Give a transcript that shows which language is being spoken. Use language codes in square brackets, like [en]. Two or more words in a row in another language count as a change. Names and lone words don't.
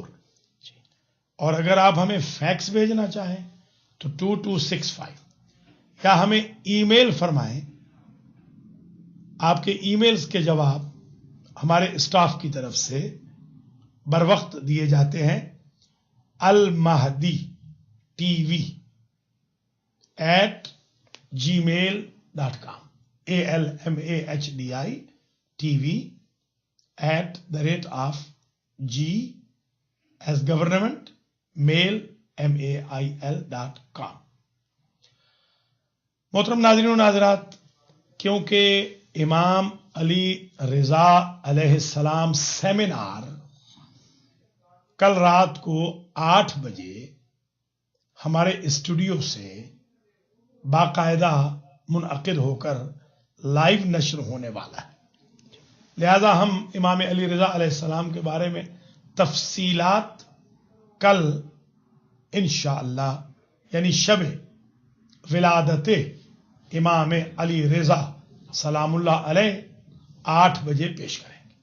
[ur] اور اگر آپ ہمیں فیکس بھیجنا چاہیں تو 2265، یا ہمیں ای میل فرمائیں. آپ کے ای میلز کے جواب ہمارے اسٹاف کی طرف سے بر وقت دیے جاتے ہیں. [en] almahdi@gmail.com almahdi@g as government mail mail.com. [ur] محترم ناظرین و ناظرات، کیونکہ امام علی رضا علیہ السلام سیمینار کل رات کو 8 بجے ہمارے اسٹوڈیو سے باقاعدہ منعقد ہو کر لائیو نشر ہونے والا ہے، لہذا ہم امام علی رضا علیہ السلام کے بارے میں تفصیلات کل انشاءاللہ یعنی شب ولادت امام علی رضا سلام اللہ علیہ 8 بجے پیش کریں گے